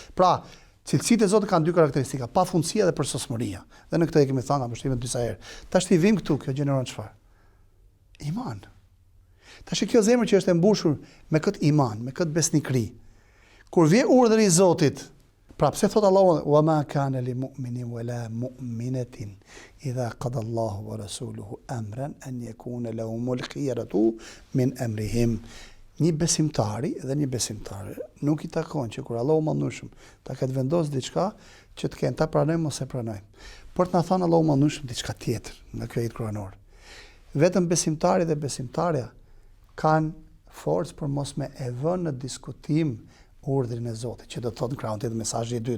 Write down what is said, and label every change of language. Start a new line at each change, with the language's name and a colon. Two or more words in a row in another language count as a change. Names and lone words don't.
Albanian: Pra, cilësitë e Zotit kanë dy karakteristika, pafundësia dhe përsosmëria. Dhe në këtë e kemi thënë nga mbështime disa herë. Tash ti vim këtu, kjo gjeneron çfarë? Iman. Tash kjo zemër që është e mbushur me këtë iman, me këtë besnikri. Kur vjen urdhri i Zotit, pra pse thot
Arabic: الله وما كان لمؤمن ولا مؤمنة إذا قضى الله ورسوله أمرا أن يكون لهم الخيرة من أمرهم.
Albanian: Një besimtari dhe një besimtare nuk i takon që kur Allahu Madhërisht ta ketë vendosur diçka që të kenë ta pranojmë ose pranojmë. Por të na thonë Allahu Madhërisht diçka tjetër nga ky ajet kuranor. Vetëm besimtari dhe besimtarja kanë forcë për mos me e vënë në diskutim urdhrin e Zotit, që do të thotë në krahun tjetër mesazhi i dytë.